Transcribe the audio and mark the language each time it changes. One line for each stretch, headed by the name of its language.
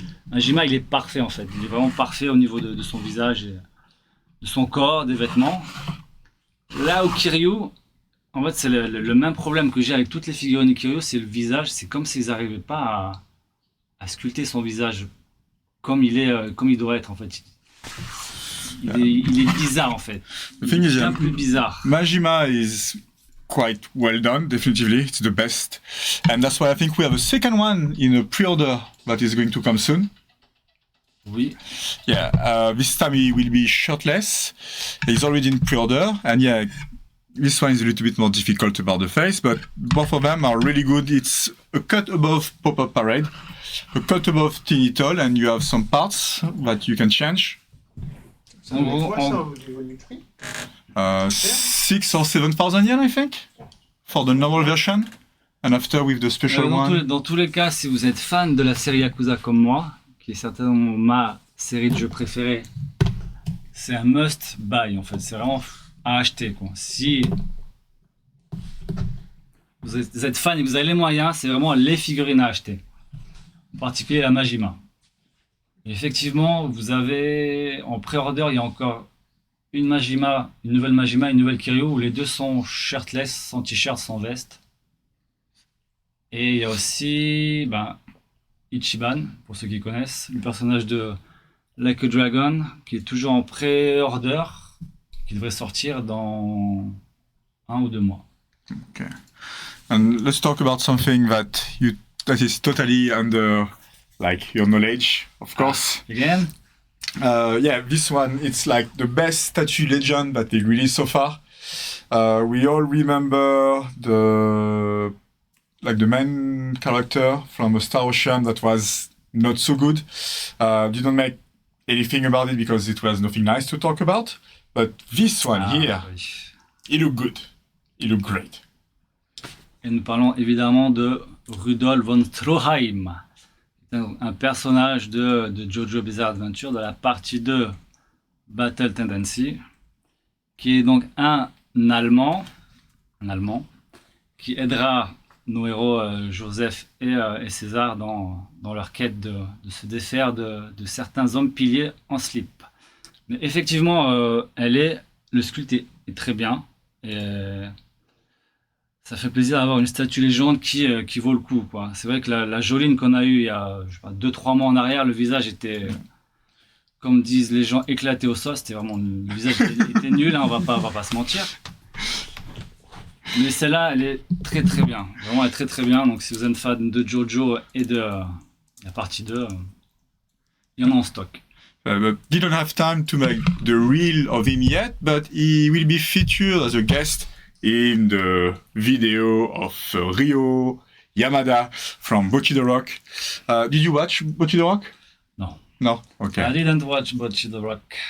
French: Majima, il est parfait en fait, il est vraiment parfait au niveau de son visage, et de son corps, des vêtements. Là où Kiryu, en fait, c'est le même problème que j'ai avec toutes les figurines de Kiryu, c'est le visage. C'est comme s'ils n'arrivaient pas à sculpter son visage comme il doit être en fait. Il est bizarre en fait. Il est un peu bizarre.
English: Majima is quite well done, definitely. It's the best. And that's why I think we have a second one in a pre-order that is going to come soon.
French: Oui.
English: Yeah, this time he will be shirtless. He's already in pre-order, and yeah, this one is a little bit more difficult about the face, but both of them are really good. It's a cut above Pop-Up Parade, a cut above Teeny Toll, and you have some parts that you can change.
French: Ça met quoi ça au niveau du prix?
English: 6 or 7,000 yen, I think, for the normal version, and after with the special one.
French: Dans tous les cas, si vous êtes fan de la série Yakuza comme moi, qui est certainement ma série de jeux préférée, c'est un must buy en fait. C'est vraiment à acheter quoi. Si vous êtes fan et que vous avez les moyens, c'est vraiment les figurines à acheter. En particulier la Majima. Et effectivement, vous avez en pré-order, il y a encore une Majima, une nouvelle Majima, une nouvelle Kiryu où les deux sont shirtless, sans t-shirt, sans veste. Et il y a aussi Ichiban, pour ceux qui connaissent, le personnage de Like a Dragon, qui est toujours en pré-order, qui devrait sortir dans 1 ou 2 mois.
English: Okay. And let's talk about something that is totally under your knowledge, of course. Again? Yeah, this one, it's like the best statue legend that they released so far. We all remember the main character from a Star Ocean that was not so good. Didn't make anything about it because it was nothing nice to talk about. But this one here,
French: Oui.
English: it looked good. It looked great.
French: Et nous parlons évidemment de Rudolf von Stroheim, un personnage de JoJo Bizarre Adventure de la partie 2 Battle Tendency, qui est donc un Allemand qui aidera nos héros Joseph et César dans leur quête de se défaire de certains hommes piliers en slip. Mais effectivement, le sculpte est très bien et ça fait plaisir d'avoir une statue légende qui vaut le coup, quoi. C'est vrai que la Joline qu'on a eue il y a 2-3 mois en arrière, le visage était, comme disent les gens, éclaté au sol. C'était vraiment, le visage était nul, hein, on va pas se mentir. Mais celle-là, elle est très très bien. Vraiment, elle est très très bien. Donc si vous êtes fan de Jojo et de la partie 2, il y en a en stock.
English: But didn't have time to make the reel of him yet, but he will be featured as a guest in the video of Ryo Yamada from Bocchi the Rock. Did you watch Bocchi the Rock? No. No? Okay. I didn't watch Bocchi the Rock.